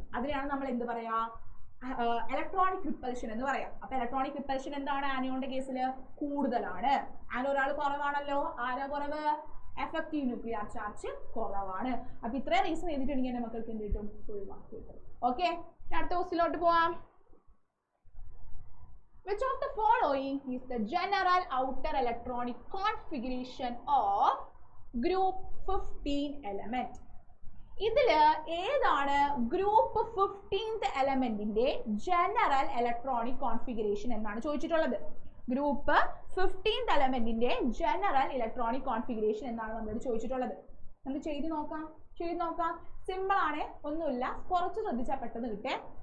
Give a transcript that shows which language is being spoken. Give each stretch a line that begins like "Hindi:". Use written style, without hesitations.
Malayalam: അതിനെയാണ് നമ്മൾ എന്ത് പറയാ? ഇലക്ട്രോണിക് റിപ്പൽഷൻ എന്ന് പറയാം. അപ്പൊ ഇലക്ട്രോണിക് റിപ്പൽഷൻ എന്താണ്? ആനയോണിന്റെ കേസിൽ കൂടുതലാണ്. ആന ഒരാൾ കുറവാണല്ലോ. ആരാ കുറവ്? എഫക്റ്റീവ് ന്യൂക്ലിയർ ചാർജ് കുറവാണ്. അപ്പൊ ഇത്രയും റീസൺ എഴുതിയിട്ടുണ്ടെങ്കിൽ എന്റെ മക്കൾക്ക് എന്ത് കിട്ടും? ഫുൾ മാർക്ക് കിട്ടും. ഓക്കെ, അടുത്ത ക്വസ്റ്റിലോട്ട് പോവാം.
English: Which of the following is the general outer electronic configuration of group 15 element?
Malayalam: ഇതില് ഏതാണ് group 15th എലമെന്റിന്റെ general electronic configuration എന്നാണ് ചോദിച്ചിട്ടുള്ളത്. Group 15th എലമെന്റിന്റെ general electronic configuration എന്നാണ് നമ്മളോട് ചോദിച്ചിട്ടുള്ളത്. നമുക്ക് ചെയ്ത് നോക്കാം. സിമ്പിൾ ആണ്, ഒന്നുമില്ല, കുറച്ച് ശ്രദ്ധിച്ചാൽ പെട്ടെന്ന് കിട്ടേ.